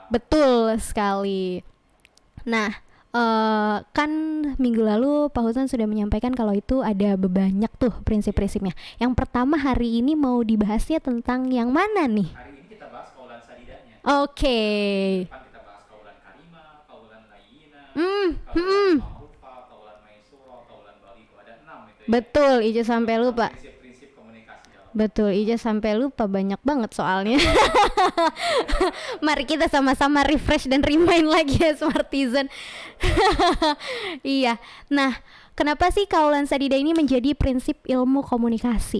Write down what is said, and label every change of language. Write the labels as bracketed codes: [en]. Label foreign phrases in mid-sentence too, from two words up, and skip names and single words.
[id] Betul sekali. Nah, kan minggu lalu Pak Husnan sudah menyampaikan kalau itu ada banyak tuh prinsip-prinsipnya. Yang pertama hari ini mau dibahasnya tentang yang mana nih? Hari ini kita bahas [ar] قولا سديدا. [id] Oke. Depan kita bahas [ar] قولا كريما، قولا لينا, Hmm, قولا معروفا، قولا ميسورا، قولا بليغا. [id] Ada 6 itu ya. Betul, Ica sampai lupa. Prinsip-prinsip komunikasi dalam Betul, Ica sampai lupa, banyak banget soalnya. Mari kita sama-sama refresh dan remind lagi ya Smartizen. Iya. Nah, kenapa sih [ar] قولا سديدا [id] ini menjadi prinsip ilmu komunikasi?